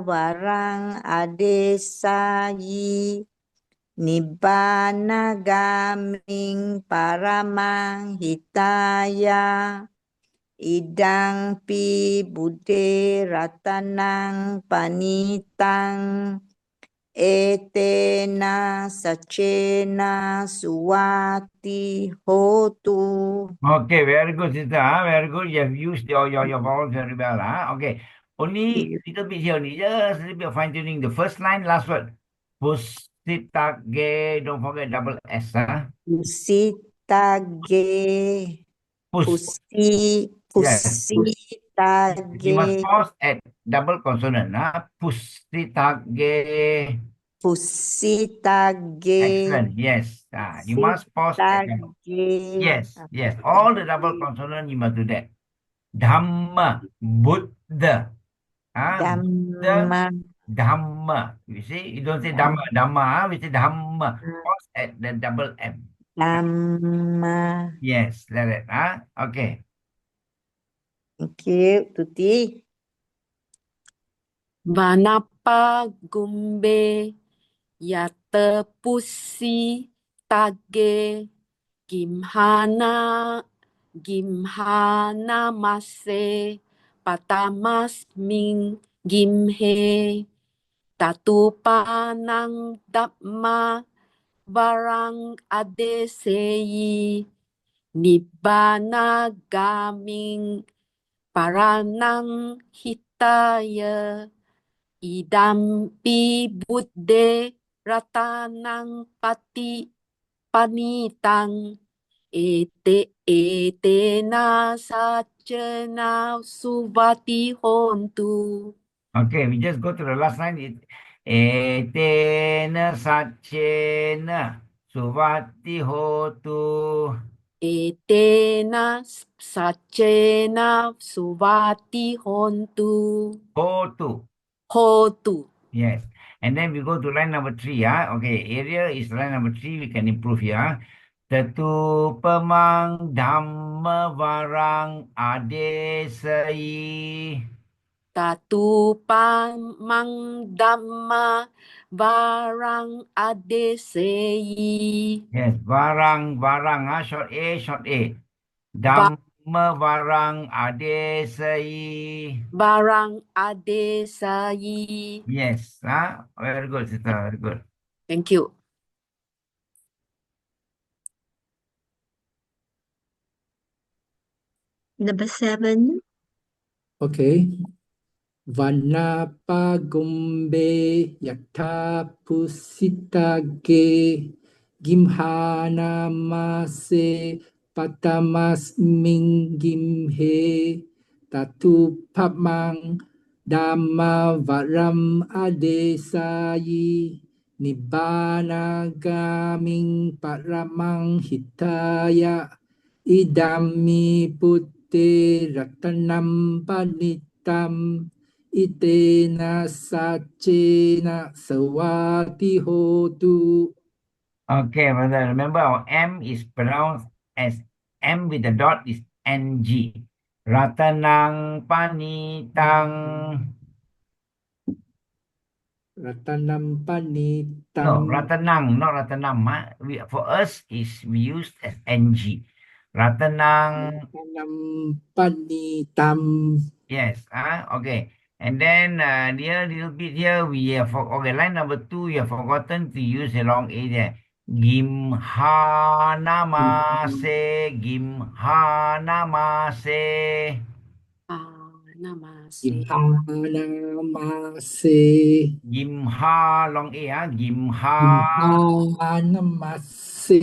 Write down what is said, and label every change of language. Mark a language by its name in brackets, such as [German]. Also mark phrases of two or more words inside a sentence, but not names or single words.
[Pali] varang adesayi nibbana gaming paramang hitaya idang pi bude ratanang panitang Etena sacena suwati hotu. [English] Okay, very good, sister. Very good. You have used your vowels very well. Okay. Only little bit here, only just a little bit of fine tuning. The first line, last word. Pusitage. Don't forget double S. Pusitage. Pus. Yes. You must Pusitage. pause at double consonant. Pusitage. Pusitage. Excellent. Yes. You must pause at double. Yes. Yes. All the double consonant, you must do that. [Pali] Dhamma. Buddha. Buddha. [English] Dhamma. Dhamma. You see, you don't say Dhamma. Dhamma. We say Dhamma. Pause at the double M. Dhamma. Yes. Like that. Okay. Thank you, Tuti. [Pali] Vanapa gumbe yate pusi tage gimhana mase patamas ming gimhe tatupanang dapma barang adeseyi nibbana gaming paranang hitaya idampi buddhe ratanang pati panitang etena sacena suvati hontu. [English] Okay, we just go to the last line. [Pali] Etena sacena suvati hotu. Etena sacena suvati hontu. [English] Hotu. Yes. And then we go to line number 3. Okay, area is line number 3. We can improve here. [Pali] Tetu pemang dhamma varang adesai. Tatu pamang dhamma varang adeseyi. [English] Yes, varang, short A, short A. [Pali] Dhamma varang adesai. Barang adesayi. [English] Yes, very good, sister, very good. Thank you. Number 7. Okay. [Pali] Vanapa gumbe yata pusitage gimhana mase patamas mingimhe tatu pamang dhamma varam adesayi nibbana gaming paramang hitaya idami putte ratanam panitam itena sacena sawati hotu. [English] Okay, brother, remember our M is pronounced as M with the dot is NG. [Pali] Ratanang panitang. Ratanam panitam. [English] No, ratanang, not ratanam. For us, we use as NG. Ratanang. [Pali] Ratanam panitam. [English] Yes, okay. And then here, little bit here, we have, okay, line number 2, you have forgotten to use a long A there. [Pali] Gimhanamase, gimhanamase. [English] Namase. Gimhanamase. Gimha, long A, gimha. Gimhanamase.